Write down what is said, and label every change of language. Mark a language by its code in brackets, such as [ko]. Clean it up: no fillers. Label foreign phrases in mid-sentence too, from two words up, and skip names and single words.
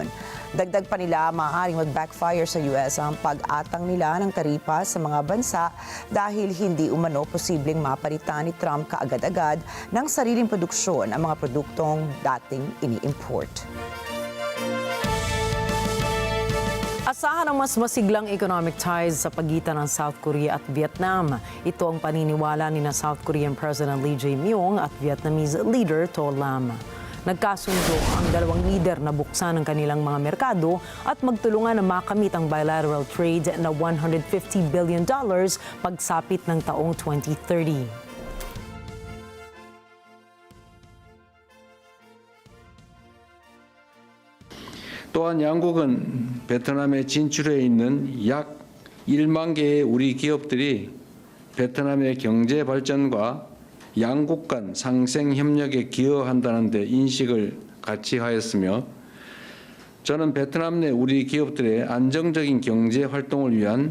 [tl] Dagdag pa nila, maaaring mag-backfire sa US ang pag-atang nila ng taripa sa mga bansa dahil hindi umano posibleng mapalitan ni Trump kaagad-agad ng sariling produksyon ang mga produktong dating ini-import. Asahan ang mas masiglang [en] economic ties [tl] sa pagitan ng South Korea at Vietnam. Ito ang paniniwala ni [en] South Korean President [tl] Lee Jae-myung at [en] Vietnamese leader [tl] To Lam. Nagkasundo ang dalawang leader na buksan ang kanilang mga merkado at magtulungan na makamit ang [en] bilateral trade [tl] na $150 billion pagsapit ng taong 2030. [ko] 또한 양국은 베트남에 진출해 있는 약 1만 개의 우리 기업들이 베트남의 경제 발전과 양국 간 상생 협력에 기여한다는 데 인식을 같이 하였으며 저는 베트남 내 우리 기업들의 안정적인 경제 활동을 위한